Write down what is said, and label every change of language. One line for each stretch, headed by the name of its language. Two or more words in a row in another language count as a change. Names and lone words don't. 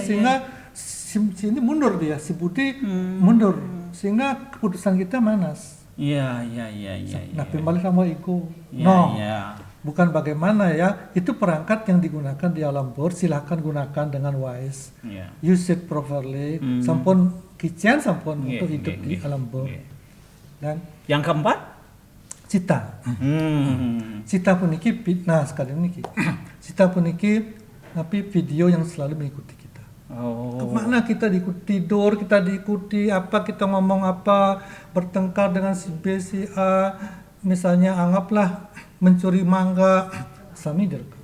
Indonesian: sehingga si ini mundur dia, si Budi mundur. Sehingga keputusan kita Manas. Iya. Nah, kembali sama ego. Iya, No. iya. Bukan bagaimana ya, itu perangkat yang digunakan di alam bor, silahkan gunakan dengan wise. Iya.
English: Use it properly,
Balinese: sampun kician sampun
Indonesian: Iya, untuk hidup iya, di iya, alam bor. iya. Dan Yang keempat? cita. Cita puniki, nah sekarang ini cita puniki, tapi video yang selalu mengikuti kita. Oh. Kemana kita diikuti, tidur kita diikuti, apa kita ngomong apa, bertengkar dengan si B, si A, misalnya anggaplah mencuri mangga, sami direkam.